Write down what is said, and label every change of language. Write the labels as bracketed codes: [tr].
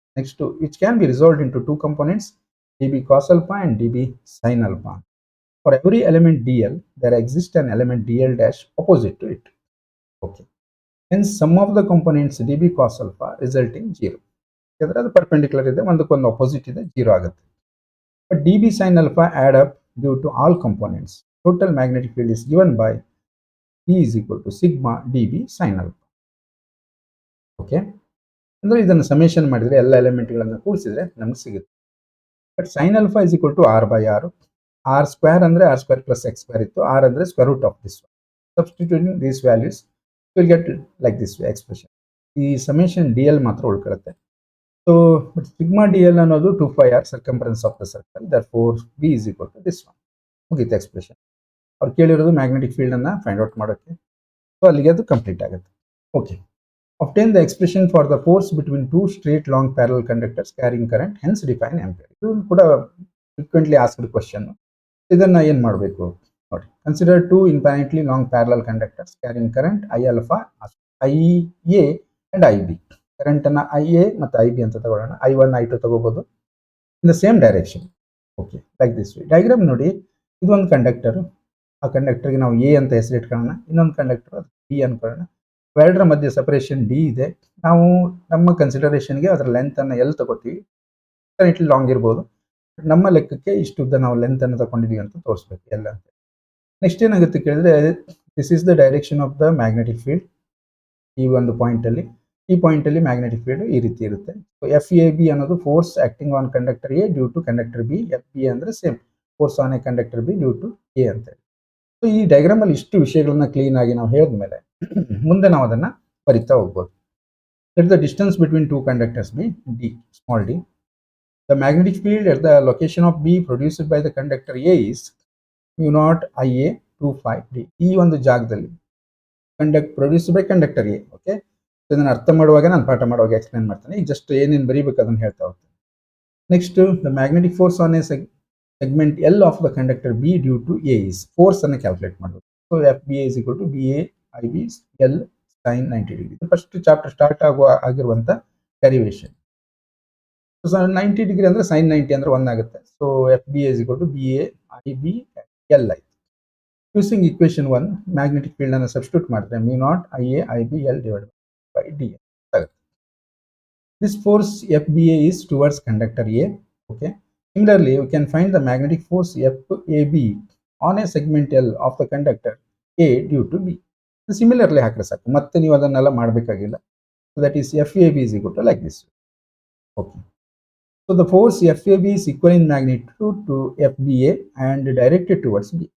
[en] Next which can be resolved into two components, d B cos alpha and d B sin alpha. For every element d l there exist an element d l dash opposite to it. Okay. Hence sum of the components dB cos alpha resulting 0. [kn] ಯಾಕಂದ್ರೆ ಅದು perpendicular ಇದೆ, ಒಂದಕ್ಕೊಂದು opposite ಇದೆ, 0 ಆಗುತ್ತೆ. [en] But dB sin alpha add up due to all components. Total magnetic field is given by E is equal to sigma dB sin alpha. Okay. [kn] ಅಂದ್ರೆ ಇದನ್ನು summation ಮಾಡಿದ್ರೆ ಎಲ್ಲ ಎಲಿಮೆಂಟ್ಗಳನ್ನು ಕೂಡಿಸಿದ್ರೆ ನಮಗೆ ಸಿಗುತ್ತೆ. [en] But sin alpha is equal to r by r. r square ಅಂದ್ರೆ r square plus x square ಇತ್ತು, r ಅಂದ್ರೆ square root of this one. Substituting these values will get like this way expression. [kn] ಈ summation D L ಮಾತ್ರ ಉಳ್ಕೊಳ್ಳುತ್ತೆ. So sigma D L ಅನ್ನೋದು 2 pi r [en] Circumference of the circle. therefore b is equal to this one. [kn] ಮುಗೀತು expression. ಅವ್ರು ಕೇಳಿರೋದು magnetic field ಅನ್ನ find out ಮಾಡೋಕ್ಕೆ. So ಅಲ್ಲಿಗೆ ಅದು complete ಆಗುತ್ತೆ. Okay. [en] obtain the expression for the force between two straight long parallel conductors carrying current, hence define ampere. [kn] ಇದು ಕೂಡ [en] Frequently asked question. [kn] ಇದನ್ನ ಏನ್ ಮಾಡಬೇಕು ನೋಡಿ. [en] Consider two infinitely long parallel conductors carrying current I alpha, I A and I B. [kn] Current ಅನ್ನ I A ಮತ್ತು I B ಅಂತ ತಗೊಳ್ಳೋಣ. I1 I2 ತಗೋಬಹುದು [en] In the same direction. Okay, like this way. [kn] Diagram ನೋಡಿ, ಇದು ಒಂದು conductor. ಆ ಕಂಡಕ್ಟರ್ಗೆ ನಾವು ಎ ಅಂತ ಹೆಸರಿಟ್ಕೊಳ್ಳೋಣ. ಇನ್ನೊಂದು ಕಂಡಕ್ಟರ್ ಅದು ಬಿ ಅನ್ಕೊಳ್ಳೋಣ. ಎರಡರ ಮಧ್ಯೆ ಸಪರೇಷನ್ ಡಿ ಇದೆ. ನಾವು ನಮ್ಮ ಕನ್ಸಿಡರೇಷನ್ಗೆ ಅದರ ಲೆಂತ್ ಅನ್ನ ಎಲ್ಲಿ ತಗೋತೀವಿ, ಇಟ್ಲಿ ಲಾಂಗ್ ಇರ್ಬೋದು, ನಮ್ಮ ಲೆಕ್ಕಕ್ಕೆ ಇಷ್ಟುದ್ದ ನಾವು ಲೆಂತ್ ಅನ್ನು ತಗೊಂಡಿದೀವಿ ಅಂತ ತೋರಿಸ್ಬೇಕು ಎಲ್ಲ ಅಂತ. ನೆಕ್ಸ್ಟ್ ಏನಾಗುತ್ತೆ ಕೇಳಿದ್ರೆ, [en] This is the direction of the magnetic field. [kn] ಈ ಒಂದು ಪಾಯಿಂಟ್ ಅಲ್ಲಿ, ಈ ಪಾಯಿಂಟ್ ಅಲ್ಲಿ ಮ್ಯಾಗ್ನೆಟಿಕ್ ಫೀಲ್ಡ್ ಈ ರೀತಿ ಇರುತ್ತೆ. [en] So F A B ಅನ್ನೋದು force acting on conductor A due to conductor B. [kn] F B ಅಂದ್ರೆ [en] same force on A conductor B due to A [kn] ಅಂತ ಹೇಳಿ. ಸೊ ಈ ಡಯಾಗ್ರಾಮ್ ಅಲ್ಲಿ ಇಷ್ಟು ವಿಷಯಗಳನ್ನ ಕ್ಲೀನ್ ಆಗಿ ನಾವು ಹೇಳಿದ್ಮೇಲೆ ಮುಂದೆ ನಾವು ಅದನ್ನ ಬರಿತಾ ಹೋಗ್ಬೋದು. [en] Let the distance between two conductors be d, small d. The magnetic field at the location of B produced by the conductor A is mu naught Ia 2 phi d. [kn] ಈ ಒಂದು ಜಾಗದಲ್ಲಿ [en] Produced by conductor A. [kn] Okay, ಇದನ್ನು ಅರ್ಥ ಮಾಡುವಾಗ ನಾನು ಪಾಠ ಮಾಡುವಾಗ explain ಮಾಡ್ತೇನೆ. ಈಗ ಜಸ್ಟ್ ಏನೇನು ಬರೀಬೇಕು ಅದನ್ನು ಹೇಳ್ತಾ ಹೋಗ್ತೇನೆ. [en] next, the magnetic force on a segment L of the conductor B due to A is, [kn] force ಅನ್ನು ಕ್ಯಾಲ್ಕುಲೇಟ್ ಮಾಡಬೇಕು. [en] So F B A is equal to B A I B L sine 90 degree. [kn] ಇದು first chapter start ಆಗಿರುವಂತ derivation. So 90 degree ಅಂದ್ರೆ sign 90 ಅಂದ್ರೆ 1 ಆಗುತ್ತೆ. [en] So F B A is equal to B A I B L I. Using equation 1, [kn] magnetic field ಅನ್ನು substitute ಮಾಡಿದ್ರೆ mu naught Ia IB L divided by D ಆಗುತ್ತೆ. [en] This force FBA is towards conductor A. Okay. Similarly, we can find the magnetic force FAB on a segment L of the conductor A due to B. [kn] Similarly, ಹಾಕ್ರೆ ಸಾಕು, ಮತ್ತೆ ನೀವು ಅದನ್ನೆಲ್ಲ ಮಾಡಬೇಕಾಗಿಲ್ಲ. [en] So that is FAB is equal to like this. Okay. So the force FAB is equal in magnitude to FBA and directed towards B.